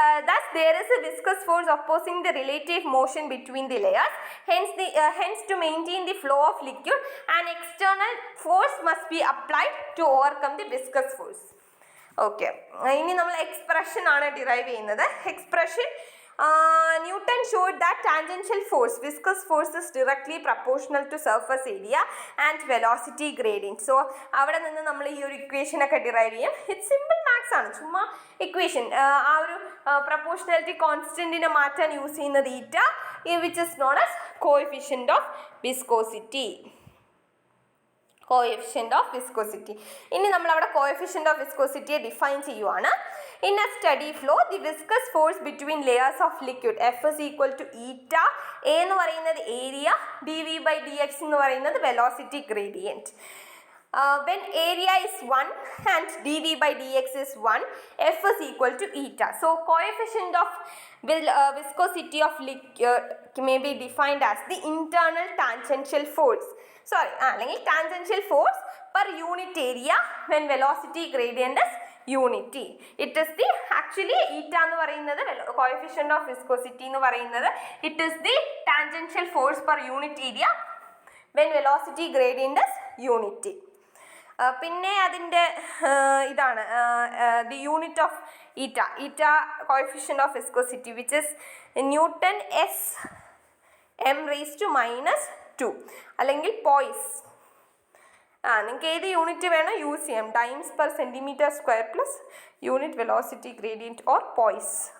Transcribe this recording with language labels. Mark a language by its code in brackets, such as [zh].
[en] Thus there is a viscous force opposing the relative motion between the layers. Hence to maintain the flow of liquid, an external force must be applied to overcome the viscous force. [ml] Okay, ഇനി നമ്മൾ expression ആണ് derive ചെയ്യുന്നത്. [en] Expression Newton showed that tangential force, viscous force, is directly proportional to surface area and velocity gradient. [ml] So അവിടെ നിന്ന് നമ്മൾ ഈ ഒരു equation ഒക്കെ ഡിറൈവ് ചെയ്യും. [en] it simple maths [ml] ആണ്, ചുമ്മാ ഇക്വേഷൻ. ആ ഒരു പ്രപ്പോർഷണാലിറ്റി കോൺസ്റ്റന്റിനെ മാറ്റാൻ യൂസ് ചെയ്യുന്നത് ഈറ്റ, [en] Which is known as coefficient of viscosity. [ml] Coefficient of viscosity. ഇനി നമ്മൾ അവിടെ കോഎഫിഷ്യന്റ് ഓഫ് വിസ്കോസിറ്റിയെ ഡിഫൈൻ ചെയ്യുവാണ്. [en] In a steady flow the viscous force between layers of liquid F is equal to eta. [ml] എ എന്ന് പറയുന്നത് area, D V by D X എന്ന് പറയുന്നത് velocity gradient. [en] When area is 1 and dv by dx is 1, f is equal to eta. So coefficient of viscosity of liquid may be defined as the internal tangential force. അല്ലെങ്കിൽ tangential force per unit area when velocity gradient is unity. It is the actually eta [ml] എന്ന് പറയുന്നത് [en] coefficient of viscosity എന്ന് പറയുന്നത് it is the tangential force per unit area when velocity gradient is unity. [ml] പിന്നെ അതിൻ്റെ ഇതാണ് [en] The unit of eta coefficient of viscosity which is newton S M raise to -2 അല്ലെങ്കിൽ poise. [ml] നിങ്ങൾക്ക് ഏത് യൂണിറ്റ് വേണോ യൂസ് ചെയ്യാം. [en] Times per centimetre square plus unit velocity gradient or poise.